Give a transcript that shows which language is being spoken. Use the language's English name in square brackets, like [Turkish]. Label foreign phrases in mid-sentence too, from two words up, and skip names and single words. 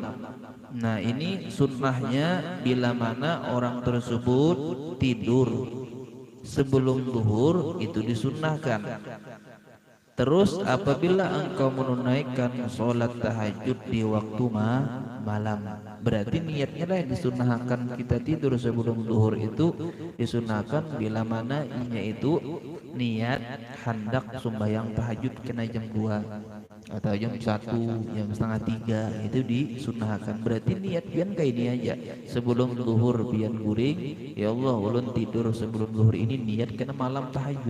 [Indonesian] Nah, ini sunnahnya bila mana orang tersebut tidur sebelum zuhur, itu disunnahkan. Terus apabila engkau menunaikan sholat tahajud di waktu malam, berarti niatnya lah yang disunahkan. [Banjar] Kita tidur sebelum zuhur itu disunahkan bila mana inya itu niat hendak sembahyang tahajud kena jam 2 atau jam 1, jam setengah 3, itu disunahkan. Berarti niat pian kayak ini aja, sebelum zuhur pian guring, ya Allah ulun tidur sebelum zuhur ini niat kena malam tahajud.